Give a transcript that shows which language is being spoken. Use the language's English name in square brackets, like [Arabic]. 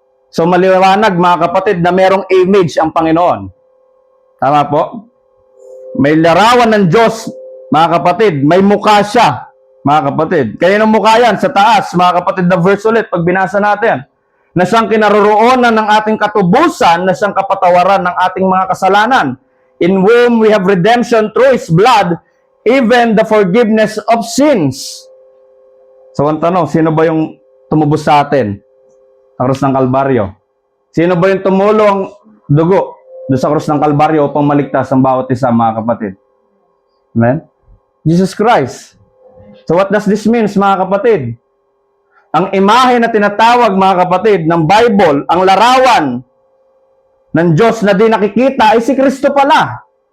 [Filipino] So maliwanag, mga kapatid, na merong image ang Panginoon. Tama po? May larawan ng Diyos, mga kapatid. May mukha siya, mga kapatid. Kaya ng mukha yan, sa taas, mga kapatid, na verse ulit, pag binasa natin. Na siyang kinaroroonan ng ating katubusan, na siyang kapatawaran ng ating mga kasalanan. [English] In whom we have redemption through His blood, even the forgiveness of sins. [Filipino] So, ang tanong, sino ba yung tumubos sa atin? Sa krus ng Kalbaryo. Sino ba yung tumulong dugo doon sa krus ng Kalbaryo upang maligtas ang bawat isa, mga kapatid? Amen? Jesus Christ. [English] So, what does this mean, [Filipino] mga kapatid? Ang imahe na tinatawag, mga kapatid, ng Bible, ang larawan ng Diyos na di nakikita ay si Kristo pala.